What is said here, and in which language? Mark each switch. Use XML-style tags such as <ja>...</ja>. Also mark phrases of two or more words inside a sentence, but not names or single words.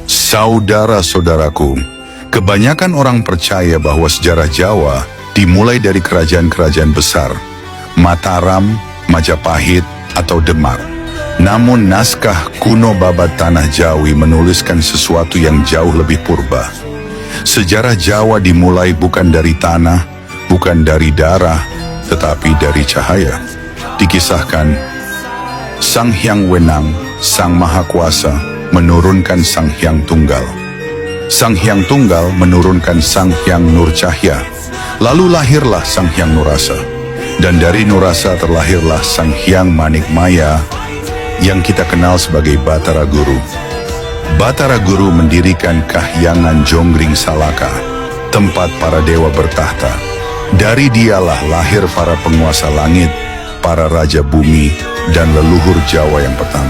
<id>Saudara-saudaraku, kebanyakan orang percaya bahwa sejarah Jawa dimulai dari kerajaan-kerajaan besar, Mataram, Majapahit, atau Demak. Namun naskah kuno Babat Tanah Jawi menuliskan sesuatu yang jauh lebih purba. Sejarah Jawa dimulai bukan dari tanah, bukan dari darah, tetapi dari cahaya. Dikisahkan, Sang Hyang Wenang, Sang Maha Kuasa, menurunkan Sang Hyang Tunggal. Sang Hyang Tunggal menurunkan Sang Hyang Nur Cahya. Lalu lahirlah Sang Hyang Nurasa. Dan dari Nurasa terlahirlah Sang Hyang Manik Maya yang kita kenal sebagai Batara Guru. Batara Guru mendirikan Kahyangan Jonggring Salaka, tempat para dewa bertahta. Dari dialah lahir para penguasa langit, para raja bumi, dan leluhur Jawa yang pertama.</id>